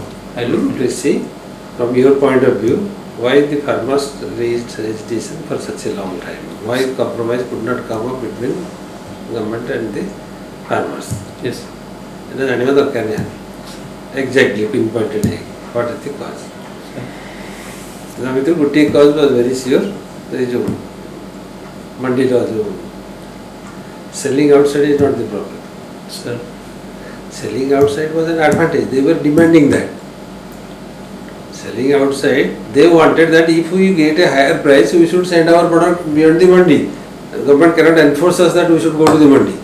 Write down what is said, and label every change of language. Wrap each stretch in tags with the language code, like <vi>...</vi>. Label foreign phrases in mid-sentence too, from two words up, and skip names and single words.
<en>I look to see from your point of view why the farmers raised hesitation for such a long time. Why compromise could not come up between government and the farmers. Yes. Exactly pinpointed what is the cause.</en> <or>ତା ଭିତରୁ ଗୋଟିଏ</or> <en>cause was very sure</en> <or>ଏଇ ଯେଉଁ ମଣ୍ଡିର ଯେଉଁ</or> <en>selling outside is not the problem. Sir. Selling outside was an advantage. They were demanding that. Selling outside, they wanted that if we get a higher price, we should send our product beyond the mandi. The government cannot enforce us that we should go to the mandi.</en>